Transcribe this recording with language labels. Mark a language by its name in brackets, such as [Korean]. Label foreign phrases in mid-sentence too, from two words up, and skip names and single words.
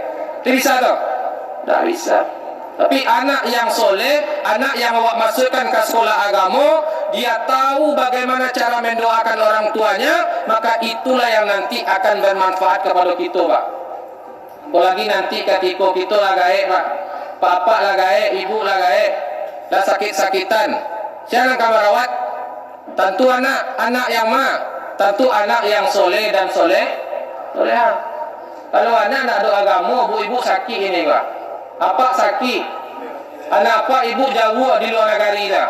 [Indonesian] Dia bisa tu? Tak bisa. Tapi anak yang soleh, anak yang awak masukkan ke sekolah agama, dia tahu bagaimana cara mendoakan orang tuanya, maka itulah yang nanti akan bermanfaat kepada kita Pak. Apalagi nanti ketika kita [Minangkabau] lah gaek [Indonesian] Pak, bapak [Minangkabau] lah gaek, [Indonesian] ibu [Minangkabau] lah gaek, [Indonesian] dah sakit-sakitan, siapa yang merawat? Tentu anak yang tentu anak yang soleh dan soleha. Kalau anak nak ada agama, ibu sakit ini Pak. Apa sakit? Anak apa ibu jauh di luar negara dah.